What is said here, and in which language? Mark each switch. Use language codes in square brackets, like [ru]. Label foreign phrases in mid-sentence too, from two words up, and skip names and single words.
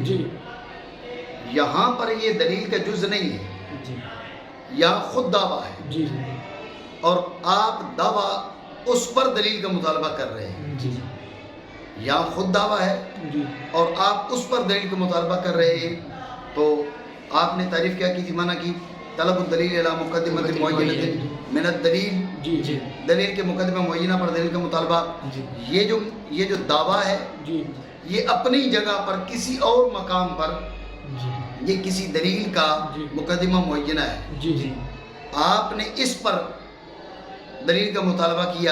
[ur] یہاں پر یہ دلیل کا جز نہیں ہے. یہاں خود دعویٰ ہے جی اور آپ دعویٰ اس پر دلیل کا مطالبہ کر رہے ہیں. جی یہاں خود دعویٰ ہے جی اور آپ اس پر دلیل کا مطالبہ کر رہے ہیں. تو آپ نے تعریف کیا کی تھی، منع کی [ar] طلب الدلیل الی مقدمۃ معینۃ من الدلیل، [ur] جی جی دلیل کے مقدمہ معینہ پر دلیل کا مطالبہ. جی یہ جو دعویٰ ہے جی یہ اپنی جگہ پر کسی اور مقام پر جی یہ کسی دلیل کا جی مقدمہ معینہ ہے. جی جی آپ نے اس پر دلیل کا مطالبہ کیا